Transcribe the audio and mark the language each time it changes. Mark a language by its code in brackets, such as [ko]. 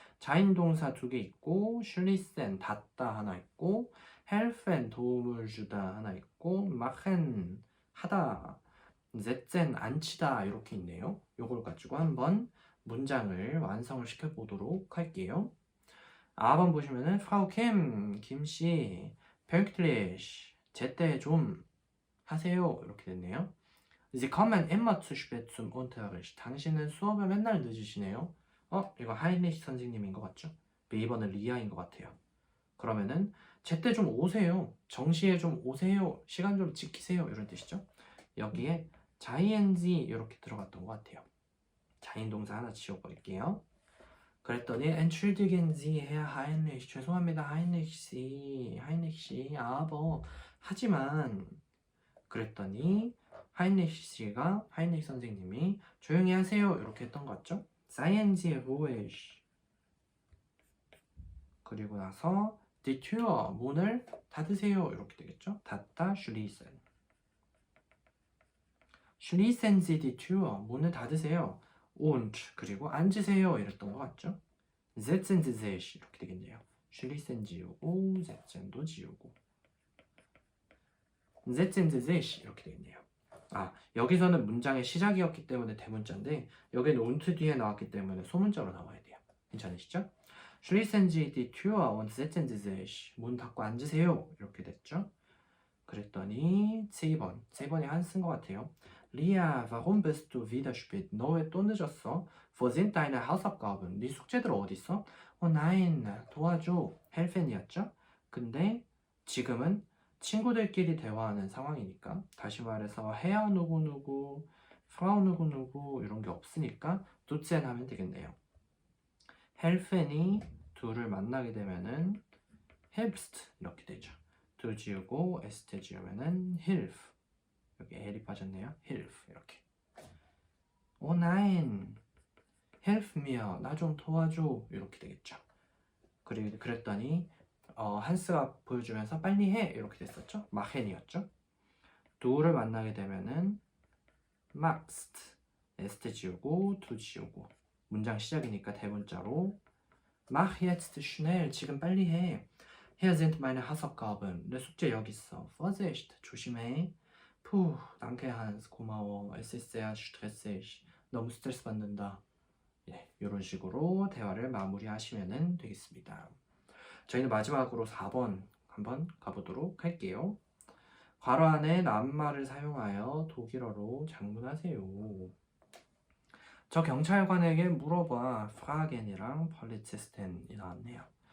[ko] 자인동사 2개 있고 슐리센 닫다 하나 있고 헬펜 도움을 주다 하나 있고 마헨 하다 zetzen 앉히다 이렇게 있네요. 요걸 가지고 한번 문장을 완성을 시켜 보도록 할게요. 4번 보시면은 프라우 김씨 pünktlich 제때 좀 하세요 이렇게 됐네요. [de] Sie kommen immer zu spät zum Unterricht. [ko] 당신은 수업에 맨날 늦으시네요. 이거 하이니시 선생님인 것 같죠? B번은 리아인 것 같아요. 그러면은 제때 좀 오세요. 정시에 좀 오세요. 시간 좀 지키세요. 이런 뜻이죠. 여기에 자이엔지 이렇게 들어갔던 것 같아요. 자인 동사 하나 지워버릴게요. 그랬더니 [de] entschuldigen Sie, Herr Heinrich. [ko] 죄송합니다, 하이니시 씨. aber 하지만 그랬더니 하이니시 선생님이 조용히 하세요 이렇게 했던 것 같죠? [de] Seien Sie ruhig. [ko] 그리고 나서 [de] die Tür [ko] 문을 닫으세요 이렇게 되겠죠? 닫다 schließen. [de] Schließen Sie die Tür [ko] 문을 닫으세요. Und 그리고 앉으세요 이랬던 것 같죠? [de] Setzen Sie sich [ko] 이렇게 되겠네요. Schließen 지우고 setzen도 지우고 [de] Setzen Sie sich [ko] 이렇게 되겠네요. 여기서는 문장의 시작이었기 때문에 대문자인데 여기는 und 뒤에 나왔기 때문에 소문자로 나와야 돼요. 괜찮으시죠? [de] Schließen Sie die Tür und setzen Sie sich. [ko] 문 닫고 앉으세요. 이렇게 됐죠? 그랬더니 세 번이 한 쓴 것 같아요. [de] Lia, warum bist du wieder spät? [ko] 너 왜 또 늦었어? [de] Wo sind deine Hausaufgaben? [ko] 네 숙제들 어디 있어? nein, 도와줘. helfen이었죠? 근데 지금은 친구들끼리 대화하는 상황이니까 다시 말해서 헤어 누구누구, 프라우 누구누구 이런 게 없으니까 두첸 하면 되겠네요. helfen이 둘을 만나게 되면은 helpst 이렇게 되죠. 두 지우고 est 지우면은 hilf 여기 l이 빠졌네요. hilf 이렇게 [de] Oh nein, helf mir, [ko] 나 좀 도와줘. 이렇게 되겠죠. 그랬더니 한스가 보여주면서 빨리 해 이렇게 됐었죠. 마헨이었죠. 두를 만나게 되면은 magst, est 지우고 두 지우고 문장 시작이니까 대문자로 [de] mach jetzt schnell, [ko] 지금 빨리 해. [de] Hier sind meine Hausaufgaben, [ko] 내 숙제 여기 있어. [de] Vorsicht, [ko] 조심해. [de] Puh, danke Hans, [ko] 고마워. [de] Es ist sehr stressig, [ko] 너무 스트레스 받는다. 예, 이런 식으로 대화를 마무리하시면 되겠습니다. 저희는 마지막으로 4번 한번 가보도록 할게요. 괄호 안에 낱말을 사용하여 독일어로 장문하세요. 저 경찰관에게 물어봐. 프라겐이랑 펄리체스텐이 나왔네요.